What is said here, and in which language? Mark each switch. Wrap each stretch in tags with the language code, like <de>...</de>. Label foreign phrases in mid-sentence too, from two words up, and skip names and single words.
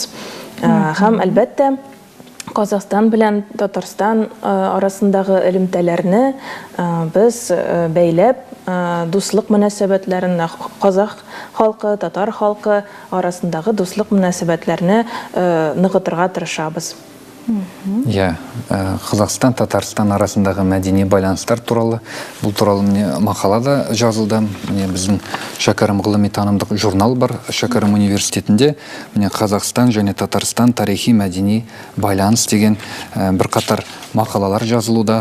<tt>Һәм әлбәттә Казахстан белән Татарстан арасындагы элемтәләрне без бәйләп, дуслык мөнәсәбәтләрен, казах халкы, татар халкы арасындагы дуслык мөнәсәбәтләрне ныгытырга тырышабыз.</tt> <kk>Қазақстан, Татарстан арасындағы мәдени байланыстар туралы, бұл туралы мақалада жазылды. Біздің Шәкәрім ғылыми танымдық журнал бар Шәкәрім университетінде. Қазақстан және Татарстан тарихи мәдени байланыс деген бір қатар мақалалар жазылуда.</kk>